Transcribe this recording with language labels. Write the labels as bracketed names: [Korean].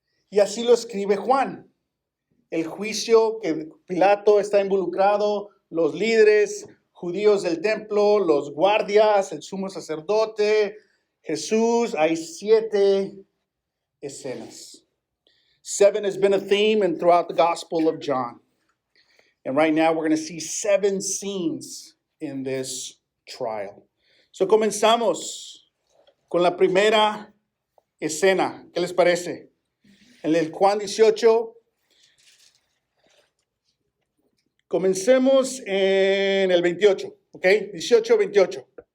[Spanish] Y así lo escribe Juan. El juicio que Pilato está involucrado, los líderes judíos del templo, los guardias, el sumo sacerdote, Jesús, hay 7 escenas. [English] 7 has been a theme and throughout the Gospel of John. And right now we're going to see 7 scenes in this trial. [Spanish] So comenzamos con la primera escena. ¿Qué les parece? En el Juan 18. Comencemos en el 28, ¿ok? 18, 28.